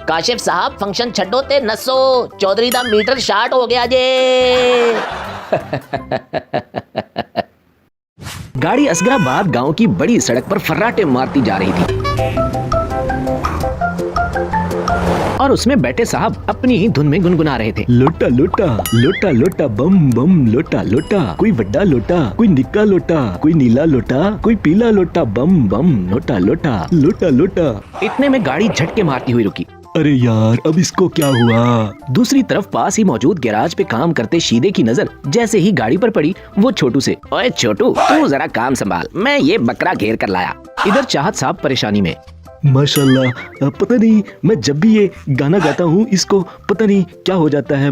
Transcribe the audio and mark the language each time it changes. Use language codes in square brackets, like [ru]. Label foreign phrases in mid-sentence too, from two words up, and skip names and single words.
[pa] काशिफ साहब फंक्शन छड्डो ते नसो, चौधरी दा मीटर शार्ट हो गया जे। [hi] गाड़ी असगराबाद गांव की बड़ी सड़क पर फर्राटे मारती जा रही थी और उसमें बैठे साहब अपनी ही धुन में गुनगुना रहे थे। लोटा लोटा लोटा लोटा बम बम लोटा लोटा, कोई बड़ा लोटा, कोई निक्का लोटा, कोई नीला लोटा, कोई पीला लोटा, बम बम लोटा लोटा लोटा लोटा। इतने में गाड़ी झटके मारती हुई रुकी। अरे यार, अब इसको क्या हुआ? दूसरी तरफ पास ही मौजूद गैराज पे काम करते शीदे की नजर जैसे ही गाड़ी पर पड़ी, वो छोटू से, ओए छोटू, तू जरा काम संभाल, मैं ये बकरा घेर कर लाया। इधर चाहत साहब परेशानी में। माशाल्लाह, पता नहीं मैं जब भी ये गाना गाता हूँ इसको पता नहीं क्या हो जाता है।